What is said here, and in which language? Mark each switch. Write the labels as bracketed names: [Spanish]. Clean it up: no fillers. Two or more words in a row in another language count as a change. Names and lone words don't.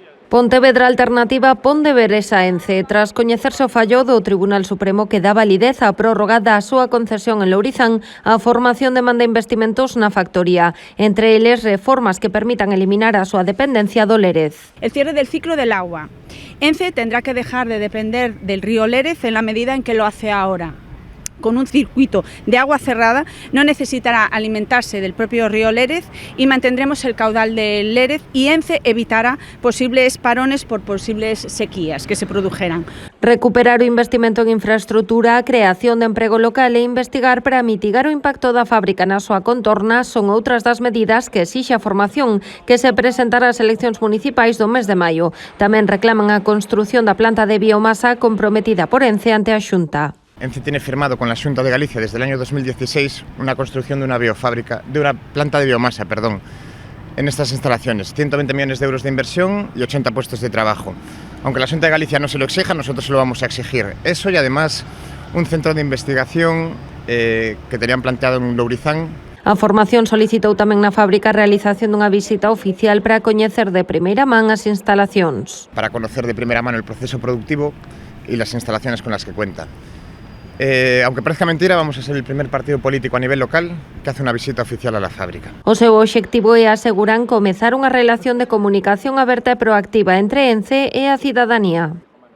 [Galician] Pontevedra Alternativa pon deberes a Ence. Tras coñecerse o fallo do Tribunal Supremo que dá validez á prórroga da súa concesión en Lourizán, a formación demanda investimentos na factoría, entre eles reformas que permitan eliminar a súa dependencia do Lérez. [Spanish] El cierre del ciclo del agua. Ence tendrá que dejar de depender del río Lérez en la medida en que lo hace ahora. Con un circuito de agua cerrada no necesitará alimentarse del propio río Lérez y mantendremos el caudal del Lérez y Ence evitará posibles parones por posibles sequías que se produjeran. [Galician] Recuperar o investimento en infraestrutura, a creación de emprego local e investigar para mitigar o impacto da fábrica na súa contorna son outras das medidas que exixe a formación que se presentará ás eleccións municipais do mes de maio. Tamén reclaman a construción da planta de biomasa comprometida por Ence ante a Xunta. [Spanish] Ence tiene firmado con la Xunta de Galicia desde el año 2016 una construcción de una planta de biomasa, en estas instalaciones. 120 millones de euros de inversión y 80 puestos de trabajo. Aunque la Xunta de Galicia no se lo exija, nosotros se lo vamos a exigir. Eso y además un centro de investigación que tenían planteado en Lourizán. [Galician] A formación solicitou tamén na fábrica a realización dunha visita oficial para coñecer de primeira man as instalacións. [Spanish] Para conocer de primera mano el proceso productivo y las instalaciones con las que cuenta. Aunque parezca mentira, vamos a ser el primer partido político a nivel local que hace una visita oficial a la fábrica. [Galician] O seu obxectivo é, aseguran, comezar unha relación de comunicación aberta e proactiva entre Ence e a cidadanía.